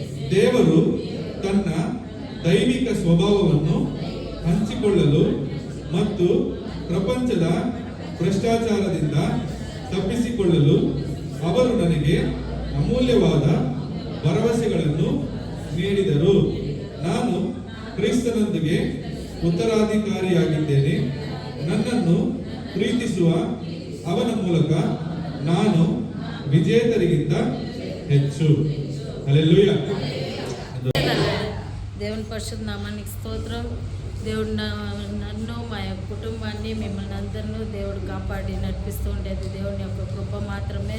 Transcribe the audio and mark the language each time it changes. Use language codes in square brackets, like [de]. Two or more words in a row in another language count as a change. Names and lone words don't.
[kn] ದೇವರು ತನ್ನ ದೈವಿಕ ಸ್ವಭಾವವನ್ನು ಹಂಚಿಕೊಳ್ಳಲು ಮತ್ತು ಪ್ರಪಂಚದ ಭ್ರಷ್ಟಾಚಾರದಿಂದ ತಪ್ಪಿಸಿಕೊಳ್ಳಲು ಅವರು ನನಗೆ ಅಮೂಲ್ಯವಾದ ಭರವಸೆಗಳನ್ನು ನೀಡಿದರು. ನಾನು ಕ್ರಿಸ್ತನೊಂದಿಗೆ ಉತ್ತರಾಧಿಕಾರಿಯಾಗಿದ್ದೇನೆ. ನನ್ನನ್ನು ಪ್ರೀತಿಸುವ ಅವನ ಮೂಲಕ ನಾನು విజేతరిగిద్ద ಹೆಚ್ಚು. [te] హల్లెలూయా. దేవుని పరిశుద్ధ నామానికి స్తోత్రం. దేవుడు నన్ను మా యొక్క కుటుంబాన్ని మిమ్మల్ని అందరినూ దేవుడు కాపాడి నడిపిస్తూ ఉండేది దేవుని యొక్క కృప మాత్రమే.